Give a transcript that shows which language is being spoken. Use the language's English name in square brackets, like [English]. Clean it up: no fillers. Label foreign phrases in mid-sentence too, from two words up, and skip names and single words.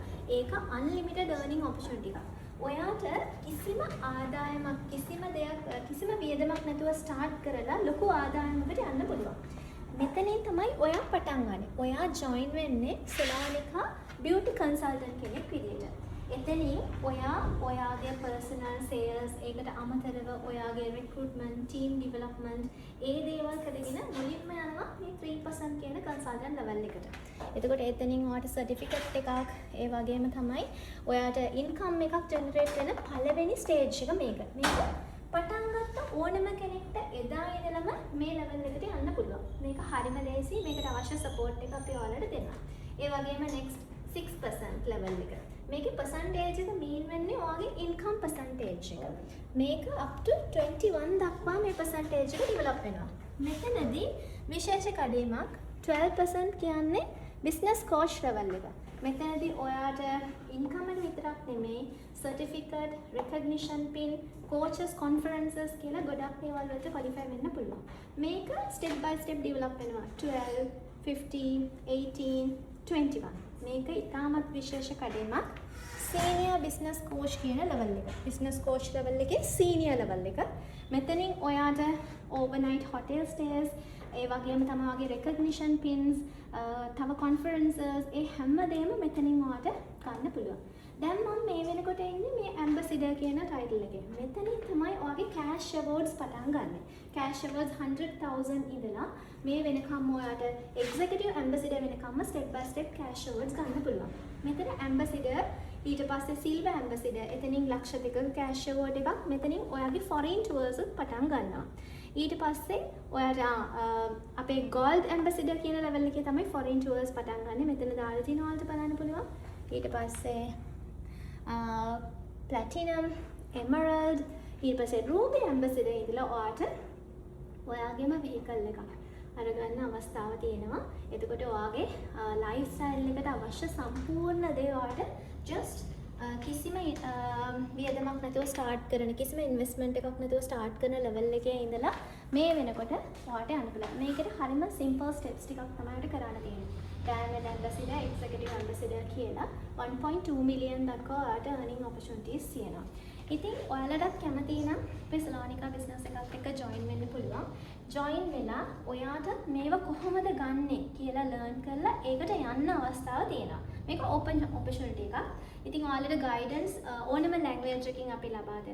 [Sinhala] ඒක [English] unlimited earning opportunity [Sinhala] එකක්. ඔයාට කිසිම ආදායමක් කිසිම වියදමක් නැතුව start කරලා ලොකු ආදායමකට යන්න පුළුවන්. මෙතනින් තමයි ඔයා පටන් ගන්න. ඔයා join වෙන්නේ සෙලෝනිකා [English] beauty consultant [Sinhala] කෙනෙක් විදියට. එතනින් ඔයාගේ [English] personal sales [Sinhala] ඒකට අමතරව ඔයාගේ [English] recruitment team development [Sinhala] ඒ දේවල් කරගෙන මුලින්ම යනවා මේ 3% කියන [English] consultant level [Sinhala] එකට. එතකොට එතනින් ඔයාට certificate එකක් ඒ වගේම තමයි ඔයාට income එකක් generate වෙන පළවෙනි stage එක මේක. මේක පටන් ගත්ත ඕනම කෙනෙක්ට එදා ඉඳලම මේ level එකට යන්න පුළුවන්. මේක හරිම ලේසි. මේකට අවශ්‍ය support එක අපි ඔයාලට දෙනවා. ඒ වගේම [English] next 6% level [Sinhala] එක. මේකේ percentage එක mean වෙන්නේ ඔයාගේ [English] income percentage [Sinhala] එක. මේක [English] up to [Sinhala] 21 දක්වා මේ percentage එක develop වෙනවා. මෙතනදී විශේෂ කඩේමක් 12% කියන්නේ [English] business coach level [Sinhala] එක. මෙතනදී ඔයාට income එක විතරක් නෙමෙයි [English] certificate, recognition pin, coaches conferences [Sinhala] කියලා ගොඩක් දේවල් වලට qualify වෙන්න පුළුවන්. මේක [English] step by step develop [Sinhala] වෙනවා. 12, 15, 18, 21. මේක ඉතාමත් විශේෂ කඩේමක් [English] senior business coach [Sinhala] කියන level එක. [English] business coach level [Sinhala] එකේ [English] senior level [Sinhala] එක. මෙතනින් ඔයාට [English] overnight hotel stays [Sinhala] ඒ වගේම තමයි [English] recognition pins [Sinhala] තව conferences ඒ හැමදේම මෙතනින් ඔයාට ගන්න පුළුවන්. දැන් මම මේ වෙනකොට ඉන්නේ මේ ambassador කියන title එකේ. මෙතනින් තමයි ඔයාගේ [English] cash awards [Sinhala] පටන් ගන්න. [English] cash awards [Sinhala] 100,000 ඉඳලා මේ වෙනකම් ඔයාට [English] executive ambassador [Sinhala] වෙනකම්ම [English] step by step cash awards [Sinhala] ගන්න පුළුවන්. මෙතන ambassador ඊට පස්සේ [English] silver ambassador [Sinhala] එතනින් ලක්ෂ 2ක [English] cash award [Sinhala] එකක් මෙතනින් ඔයාගේ [English] foreign tours [Sinhala] උත් පටන් ගන්නවා. ඊට පස්සේ ඔයාට අපේ [English] gold ambassador [Sinhala] කියන level එකේ තමයි [English] foreign tours [Sinhala] පටන් ගන්න. මෙතන දාලා තියෙන ඔයාලට බලන්න පුළුවන්. ඊට පස්සේ [English] platinum, emerald, [Sinhala] ඊට පස්සේ [English] ruby ambassador [Sinhala] ඉඳලා ඔයාට ඔයාගේම vehicle එකක් අරගන්න අවස්ථාව තියෙනවා. එතකොට ඔයාගේ lifestyle එකට අවශ්‍ය සම්පූර්ණ දේ ඔයාට just කිසිම වියදමක් නැතුව start කරන කිසිම investment එකක් නැතුව start කරන level එකේ ඉඳලා මේ වෙනකොට ඔයාට යන්න පුළුවන්. මේකට හරිම [English] simple steps [Sinhala] ටිකක් තමයි ඔයාලට කරන්න තියෙන්නේ. [English] Diamond ambassador, executive ambassador [Sinhala] කියලා 1.2 million දක්වා ඔයාලට [English] earning opportunities [Sinhala] තියෙනවා. ඉතින් ඔයාලටත් කැමති නම් අපේ සෙලෝනිකා business එකත් එක්ක join වෙන්න පුළුවන්. join වෙලා ඔයාට මේව කොහොමද ගන්නෙ කියලා learn කරලා ඒකට යන්න අවස්ථාව තියෙනවා. මේක [English] open opportunity [Sinhala] එකක්. ඉතින් ඔයාලට guidance ඕනම language එකකින් අපි ලබා දෙනවා.